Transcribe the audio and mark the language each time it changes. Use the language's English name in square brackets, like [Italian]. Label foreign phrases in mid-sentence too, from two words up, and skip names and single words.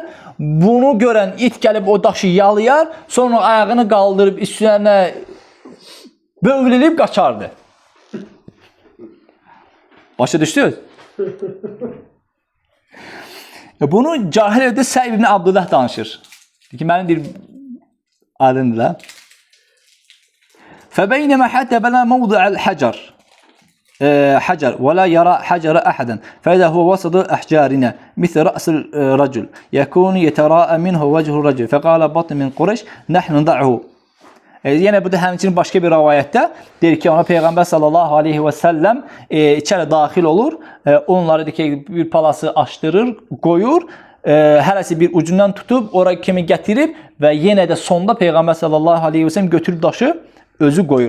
[Azerbaijani] Bunu görən it gəlib o daşı yalayar, sonra ayağını qaldırıb üstünə bövlülüb qaçardı. Başa düşdünüz? Bunu cahil evdə Sa'ib ibn Abdullah danışır. Ki, mənim bir adımdır da. [Arabic] فبينما حتى بلا موضع الحجر حجر ولا يرى حجر أحدا فإذا هو وسط أحجارنا مثل رأس الرجل يكون يتراءى منه وجه الرجل فقال بطن من قريش نحن نضعه. [Azerbaijani] Yine bu da həmçinin başqa bir rivayətdə deyir ki, ona Peyğəmbər [Arabic] صلى الله عليه وسلم [Azerbaijani] içəri daxil olur. Onları deyir ki, bir palası açdırır, qoyur. Hərəsi bir ucundan tutub, ora kimi gətirib və yenə də sonda Peyğəmbər [Arabic] صلى الله عليه وسلم [Azerbaijani] götürüb daşı özü qoyur.